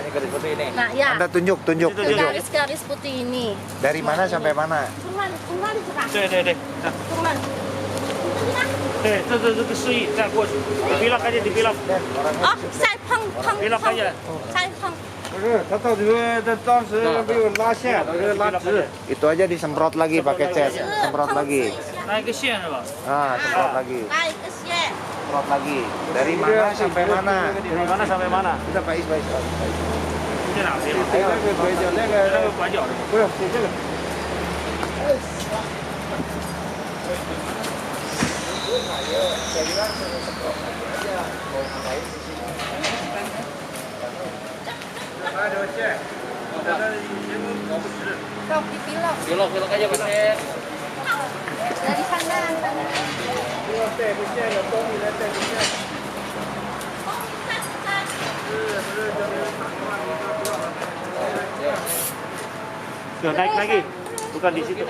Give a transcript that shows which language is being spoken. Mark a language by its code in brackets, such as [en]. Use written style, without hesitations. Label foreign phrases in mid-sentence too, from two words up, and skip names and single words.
[id] Ini garis putih ini. Nah, ya, Anda tunjuk. ke garis-garis putih ini. Dari mana sampai mana? Tungguan, tungguan, Pak. [zh] 对对对， [id] Tungguan. [zh] 对，这个示意再过去，你别拉开点，你别拉， [id] Oh, saya peng, peng, [zh] 别拉开点。 [id] saya peng. [zh] 不是，他到底他当时没有拉线，他是拉直。 [id] Itu aja disemprot lagi pakai cat, semprot lagi. [zh] 拉一个线是吧？ [id] Ah, semprot lagi. Baik, kesie. Semprot lagi. Dari mana sampai mana? Dari mana sampai mana？ Sudah Pak Is. [zh] 在哪边？那个拐角，那那个个拐角是吧？不是你这个。拿条线，在那人工搞不直。 [id] Belok, dipilok. Belok aja Pak Sep. Dari sana. [zh] 不要带个线的，帮你来带个线。 [id] Tuh, naik lagi. Bukan di situ.